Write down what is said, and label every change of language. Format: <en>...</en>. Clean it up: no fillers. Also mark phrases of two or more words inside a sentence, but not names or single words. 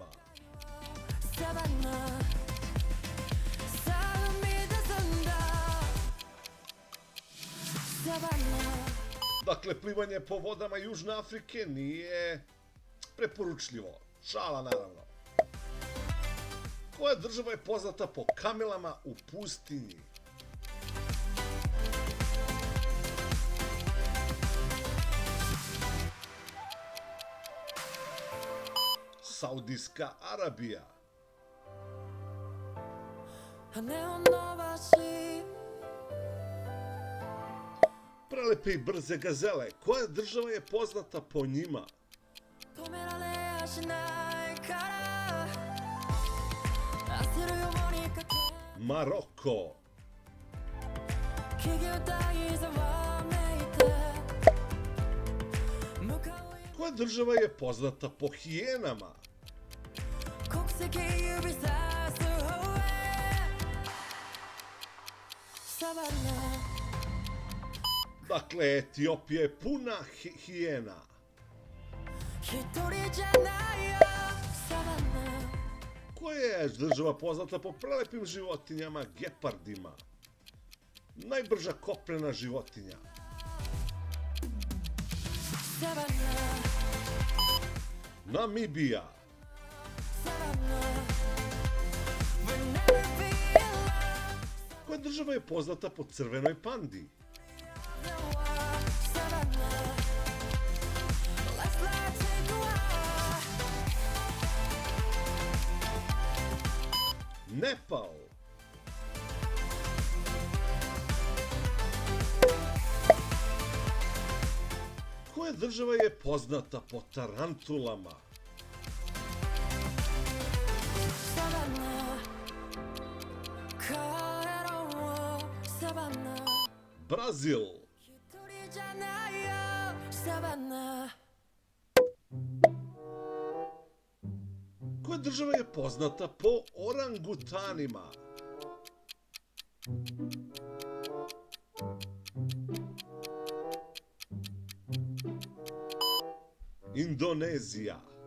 <ja>サバナさあ生み出すんだサバナ</ja> <sr>Dakle, plivanje po vodama Južne Afrike nije preporučljivo. Šala, naravno. Koja država je poznata po kamelama u pustinji? Saudijska Arabija.</sr> <ja>羽を伸ばし</ja> <sr>Prelepe i brze gazele. Koja država je poznata po njima?</sr> <ja>止められやしないから焦るように駆け</ja> <sr>Maroko.</sr> <ja>木々大ざわめいて向かう</ja> <sr>Koja država je poznata po hijenama?</sr> <ja>国籍指さす方へサバナ</ja> <sr>Dakle, Etiopija je puna hijena.</sr> <ja>一人じゃないよサバナ</ja> <sr>Koja je država poznata po prelepim životinjama, gepardima? Najbrža kopnena životinja.</sr> <ja>サバナ</ja> <sr>Namibija.</sr> <en>サバナ We'll never be alone</en> <sr>Koja država je poznata po crvenoj pandi?</sr> <en>the war サバナ Let's fly take a walk</en> <sr>Nepal. Koja država je poznata po tarantulama?</sr> <ja>サバナ帰ろうサバナ</ja> <sr>Brazil.</sr> <ja>一人じゃないよサバナ</ja> <sr>Koja država je poznata po orangutanima? Indonezija.</sr>